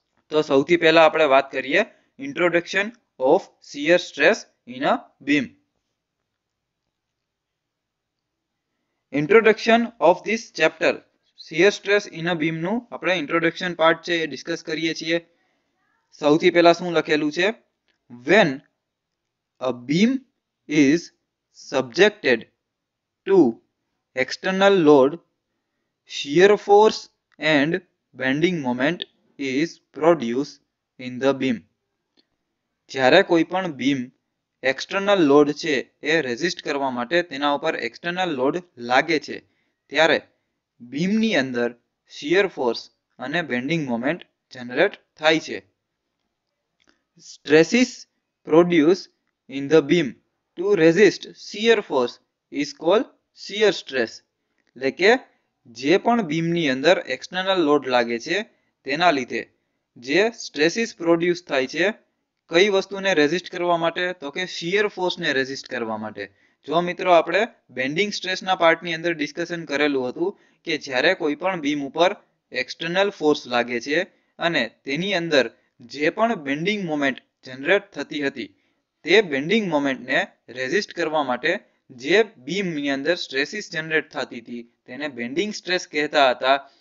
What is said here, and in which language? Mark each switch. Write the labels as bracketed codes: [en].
[gu] તો સૌથી પહેલા આપણે વાત કરીએ [en] Introduction of shear stress in a beam. Introduction of this chapter, shear stress in a beam [gu] નું આપણે ઇન્ટ્રોડક્શન પાર્ટ છે એ ડિસ્કસ કરીએ છીએ. સૌથી પહેલા શું લખેલું છે? [en] When a beam is subjected to external load, shear force and bending moment is produced in the beam. [gu] જ્યારે કોઈ પણ બીમ એક્સટર્નલ લોડ છે એ રેઝિસ્ટ કરવા માટે તેના ઉપર એક્સટર્નલ લોડ લાગે છે ત્યારે બીમની અંદર શિયર ફોર્સ અને બેન્ડિંગ મોમેન્ટ જનરેટ થાય છે. [en] Stresses produced in the beam to resist shear force is called shear stress. [gu] એટલે કે જે પણ બીમની અંદર એક્સટર્નલ લોડ લાગે છે તેના લીધે જે સ્ટ્રેસીસ પ્રોડ્યુસ થાય છે કઈ વસ્તુને રેઝિસ્ટ કરવા માટે? તો કે શિયર ફોર્સને રેઝિસ્ટ કરવા માટે. જો મિત્રો આપણે બેન્ડિંગ સ્ટ્રેસના પાર્ટની અંદર ડિસ્કશન કરેલું હતું કે જ્યારે કોઈ પણ બીમ ઉપર એક્સટર્નલ ફોર્સ લાગે છે અને તેની અંદર જે પણ બેન્ડિંગ મોમેન્ટ જનરેટ થતી હતી તે બેન્ડિંગ મોમેન્ટને રેઝિસ્ટ કરવા માટે જે બીમની અંદર સ્ટ્રેસીસ જનરેટ થતી હતી તેને બેન્ડિંગ સ્ટ્રેસ કહેતા હતા.